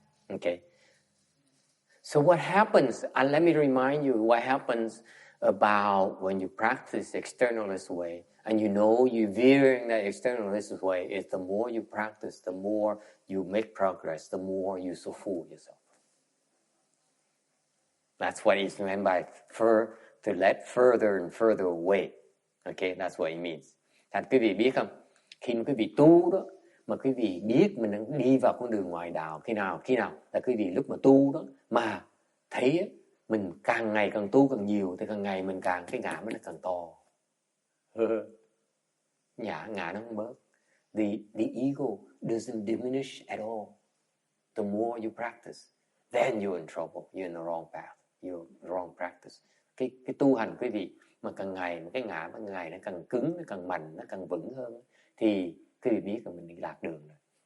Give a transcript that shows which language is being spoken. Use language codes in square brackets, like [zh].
[en] Okay. So what happens, and let me remind you what happens about when you practice externalist way, and you know you're veering that externalist way, is the more you practice, the more you make progress, the more you so fool yourself. That's what it's meant by to let further and further away. Okay, that's what it means. [vi] Thành quý vị biết không? Khi mà quý vị tu đó, mà quý vị biết mình đang đi vào con đường ngoại đạo, khi nào là quý vị lúc mà tu đó, mà thấy mình càng ngày càng tu càng nhiều, thì càng ngày mình càng cái ngã nó càng to. Ngã nó không bớt. [en] The ego doesn't diminish at all. The more you practice, then you're in trouble. You're in the wrong path. You're wrong practice. [vi] Cái tu hành quý vị mà càng ngày cái ngã càng ngày nó càng cứng, nó càng mạnh, nó càng vững hơn, thì quý vị biết là mình đi lạc đường rồi.